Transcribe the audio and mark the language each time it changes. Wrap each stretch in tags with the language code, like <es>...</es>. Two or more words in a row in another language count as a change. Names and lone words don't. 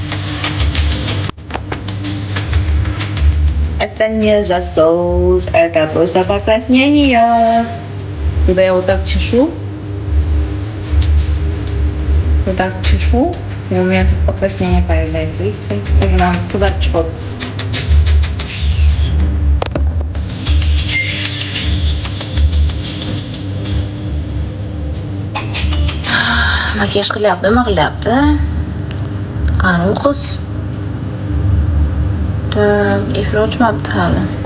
<ru>Это не засос, это просто покраснение. Когда я вот так чешу, и у меня тут покраснение появляется. Видите? Когда козачок.</ru> <uz>Makiyaj qilyapti. Qani u qiz? Efir ochmabdi hali.</uz>